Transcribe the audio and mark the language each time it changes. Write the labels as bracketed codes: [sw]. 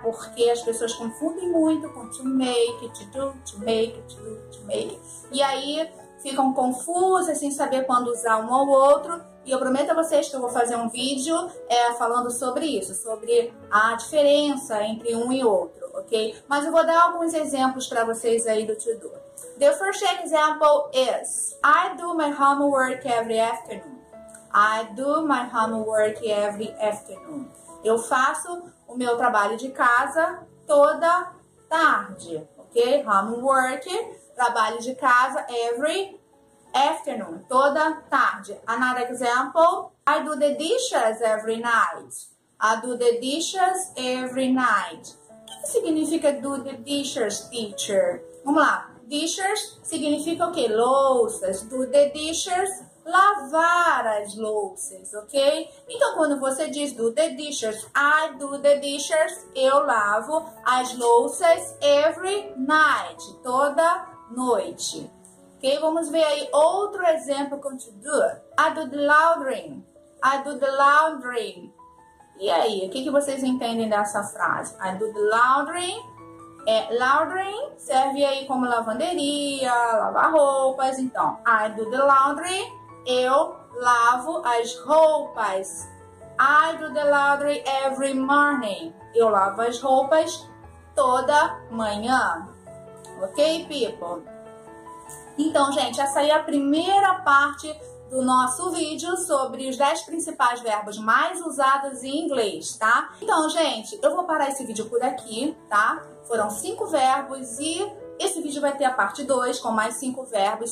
[pt] Porque as pessoas confundem muito com to make, to do, to make, to do, to make. E aí ficam confusas, sem saber quando usar um ou outro. E eu prometo a vocês que eu vou fazer um vídeo falando sobre isso, sobre a diferença entre um e outro, ok? Mas eu vou dar alguns exemplos para vocês aí do to do. [en] The first example is, I do my homework every afternoon. I do my homework every afternoon. [pt] Eu faço o meu trabalho de casa toda tarde, ok? Homework, trabalho de casa, [en] every afternoon, [pt] toda tarde. [en] Another example, I do the dishes every night. I do the dishes every night. [pt] O que significa [en] do the dishes, [pt] teacher? Vamos lá. Dishes significa o quê? Louças. [en] Do the dishes, [pt] lavar as louças, ok? Então, quando você diz do the dishes, [en] I do the dishes, [pt] eu lavo as louças [en] every night, [pt] toda noite. Ok? Vamos ver aí outro exemplo com to do. [en] I do the laundry. I do the laundry. [pt] E aí, o que vocês entendem dessa frase? [en] I do the laundry. [pt] Laundry serve aí como lavanderia, lavar roupas. Então, [en] I do the laundry. [pt] Eu lavo as roupas. [en] I do the laundry every morning. [pt] Eu lavo as roupas toda manhã. Ok, people? Então, gente, essa aí é a primeira parte do nosso vídeo sobre os 10 principais verbos mais usados em inglês, tá? Então, gente, eu vou parar esse vídeo por aqui, tá? Foram 5 verbos e esse vídeo vai ter a parte 2 com mais 5 verbos.